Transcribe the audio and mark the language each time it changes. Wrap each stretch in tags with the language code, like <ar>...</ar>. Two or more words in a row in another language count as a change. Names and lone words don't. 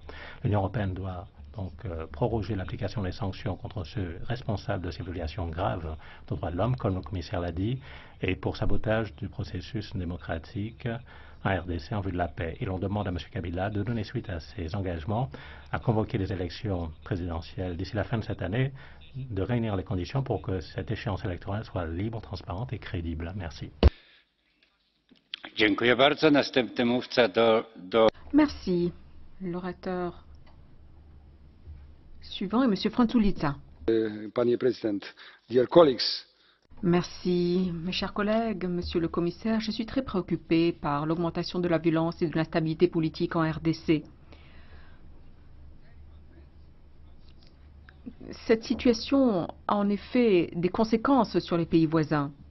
<fr>L'Union européenne doit donc proroger l'application des sanctions contre ceux responsables de ces violations graves des droits de l'homme, comme le commissaire l'a dit, et pour sabotage du processus démocratique en RDC en vue de la paix. Et l'on demande à M. Kabila de donner suite à ses engagements à convoquer les élections présidentielles d'ici la fin de cette année, de réunir les conditions pour que cette échéance électorale soit libre, transparente et crédible. Merci.</fr> <pl>Dziękuję bardzo. Następny mówca</pl> <fr>Merci. L'orateur suivant est M. Frunzulica.</fr> <pl>Panie Prezydent,</pl> <en>dear colleagues.</en> <fr>Merci, mes chers collègues, Monsieur le Commissaire. Je suis très préoccupé par l'augmentation de la violence et de l'instabilité politique en RDC. Cette situation a en effet des conséquences sur les pays voisins.</fr>